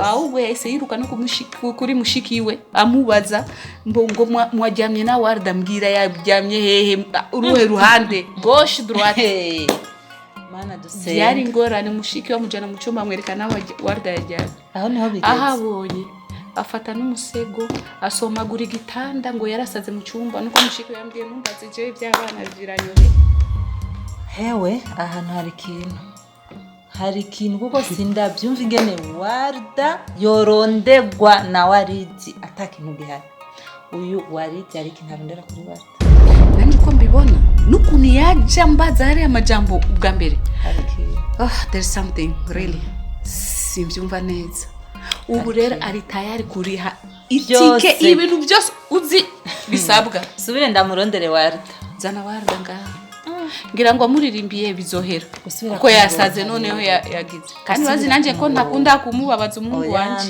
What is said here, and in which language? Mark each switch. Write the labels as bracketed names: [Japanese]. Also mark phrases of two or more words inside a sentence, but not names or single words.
[Rundi] ahubwo yahise yiruka no kuri mushikiwe amubaza ngo mwajyamye na Warda mbwira yajyamye hehe uruhe ruhande [French] gauche droite [Rundi] yari ngorane mushiki wa mujana mu cyumba amwerekana Warda yajyanye aho niho bigeze ahabonye afata n'umusego asomagura igitanda ngo yarasaze mu cyumba nuko mushiki yambwiye numbaze je by'abana biranyohe hewe ahantu hari kintu hari ikintu kuko sindabyumva ingene Warda yorondegwa na Waridi atakintu gihari. Uyu Waridi ari ikintu arondera kuri Warda. Nandi ko mbibona nukuntu yaje ambaza hari amajambo ubwa mbere. [English] There's something really [Rundi] simbyumva neza. Ubu rero ari tayari kuriha itike ibintu byose uzi bisabwa. Subire ndamurondere Warda. Zana Warda ngaha. Ngira ngo amuririmbiye bizohera kuko yasaze noneho yagize kandi bazi nanje ko ntakunda kumubabaza umuhungu wanje.